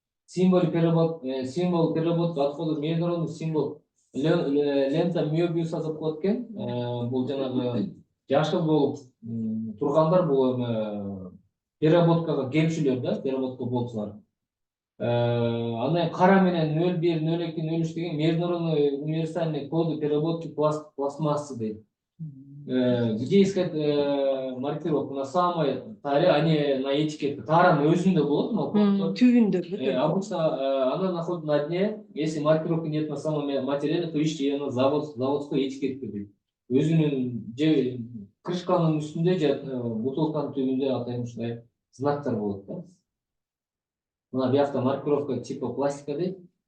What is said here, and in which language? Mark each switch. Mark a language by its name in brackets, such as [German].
[Russian] Символ переработки отходов международный символ лента Мёбиуса [Kyrgyz] деп коет экен. Бул жанагы жашыл болуп тургандар бул переработкага келчүлөр да, переработка болчулар. Андан кара менен 01, 02, 03 деген [Russian] международный универсальный коды переработки пластмассы [Kyrgyz] дейт. [Russian] Где искать маркировку? На самой таре, а не на этикетке. [Kyrgyz] Таранын өзүндө болот, Түбүндө. [Russian] Обычно она находится на дне. Если маркировки нет на самом материале, то ищите ее на заводской этикетке [Kyrgyz] дейт. Өзүнүн же крышканын үстүндө же бутылканын түбүндө атайын ушундай знактар болот да. Мына биякта [Russian] маркировка типа пластика [Kyrgyz] дейт.